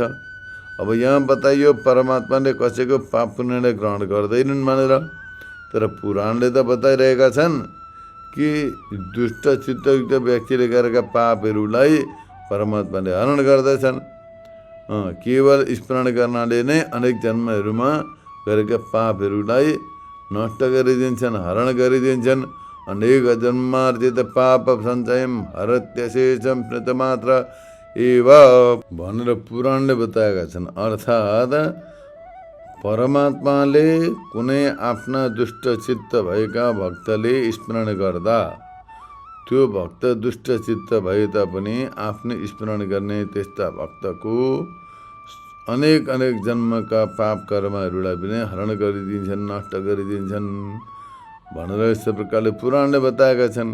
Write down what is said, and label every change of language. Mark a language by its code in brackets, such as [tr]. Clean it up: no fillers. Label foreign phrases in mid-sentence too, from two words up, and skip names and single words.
[ne] अब यहाँ बताइयो परमात्माले कसैको पाप पुण्यलाई ग्रहण गर्दैनन् भनेर, तर पुराणले त बताइरहेका छन् कि दुष्ट चित्तयुक्त व्यक्तिले गरेका पापहरूलाई परमात्माले हरण गर्दछन्। केवल स्मरण गर्नाले नै अनेक जन्महरूमा गरेका पापहरूलाई नष्ट गरिदिन्छन्, हरण गरिदिन्छन्। [sa] अनेक जन्मार्जित पाप सञ्चयम हरत्यशेषम स्मृतमात्र एव [ne] भनेर पुराणले बताएका छन्। अर्थात् परमात्माले कुनै आफ्ना दुष्ट चित्त भएका भक्तले स्मरण गर्दा त्यो भक्त दुष्ट चित्त भए तापनि आफ्नो स्मरण गर्ने त्यस्ता भक्तको अनेक जन्मका पाप कर्महरूलाई पनि हरण गरिदिन्छन्, नष्ट गरिदिन्छन् भनेर यस्तो प्रकारले पुराणले बताएका छन्।